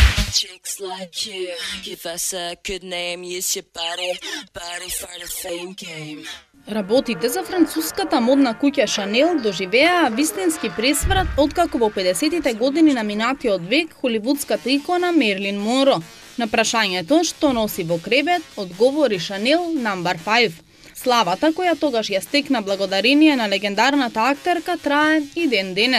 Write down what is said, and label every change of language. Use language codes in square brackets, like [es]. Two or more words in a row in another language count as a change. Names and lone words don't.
[en] Chicks like you, give us a good name, use your body for the fame game. [mk] Работите за француската модна куќа Шанел доживеа вистински пресврат откако во 50-тите години на минатиот век холивудската икона Мерлин Монро. На прашањето што носи во кревет, одговори Шанел No. 5. Славата која тогаш ја стекна благодарение на легендарната актерка трае и ден денес.